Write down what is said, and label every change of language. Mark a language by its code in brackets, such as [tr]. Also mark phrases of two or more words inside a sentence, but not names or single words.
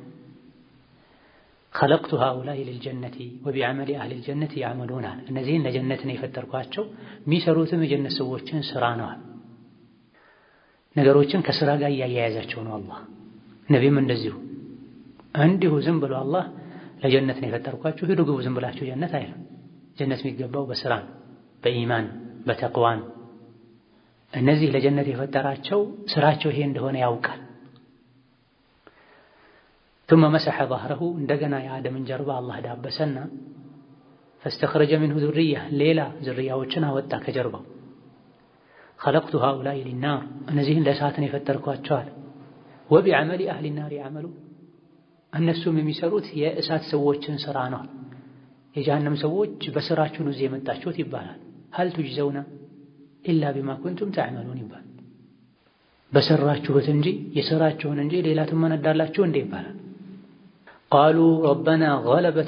[ar] خلقت هؤلاء للجنة وبعمل أهل الجنة يعملون [am] አለ። እነዚህን ለጀነት ነው የፈጠርኳቸው የሚሰሩትም የጀነት ሰዎችን ስራ ነው። ነገሮችን ከስራ ጋር እያያያዛቸው ነው አላህ። ነቢም እንደዚሁ እንዲሁ ዝም ብሎ አላህ ለጀነት ነው የፈጠርኳችሁ ሂዱ ግቡ ዝም ብላችሁ ጀነት አይልም። ጀነት የሚገባው በስራ ነው፣ በኢማን በተቅዋ ነው። እነዚህ ለጀነት የፈጠራቸው ስራቸው ይሄ እንደሆነ ያውቃል። [ar] ثم مسح ظهره [am] እንደገና የአደምን ጀርባ አላህ ዳበሰና [ar] فاستخرج منه ذرية [am] ሌላ ዝርያዎችን አወጣ ከጀርባው። [ar] خلقت هؤلاء للنار [am] እነዚህን ለእሳት ነው የፈጠርኳቸው አለ። [ar] وبعمل أهل نار يعملون [am] እነሱም የሚሰሩት የእሳት ሰዎችን ስራ ነው። የጀሃነም ሰዎች በስራችሁ ነው እዚህ የመጣችሁት ይባላል። [ar] هل تجزون إلا بما كنتم تعملون [am] ይባላል። በሰራችሁት እንጂ የሰራችሁን እንጂ ሌላ ትመነዳላችሁ እንዴ ይባላል። [ar] قالوا ربنا غلبت